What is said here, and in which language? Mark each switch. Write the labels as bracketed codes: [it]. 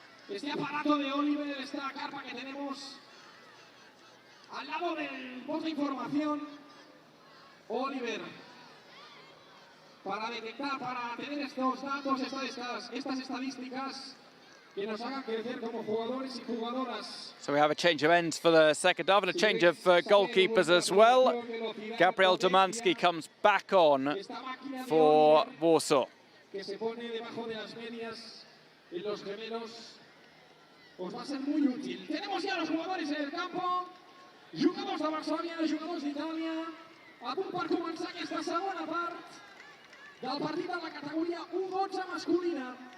[es] Este aparato de Oliver, esta carpa que tenemos al lado del post de información, Oliver, para detectar, para tener estos datos, estas estadísticas que nos hagan crecer como jugadores y jugadoras. [en] So we have a change of ends for the second half and a change of goalkeepers as well. Gabriel Domanski comes back on for Warsaw. [es] Que se pone debajo de las medias en los gemelos. Os va a ser muy útil. Tenemos ya los jugadores en el campo, [ca] jugadors de Varsòvia, jugadors d'Itàlia, a punt per començar aquesta segona part del partit de la categoria U12 masculina.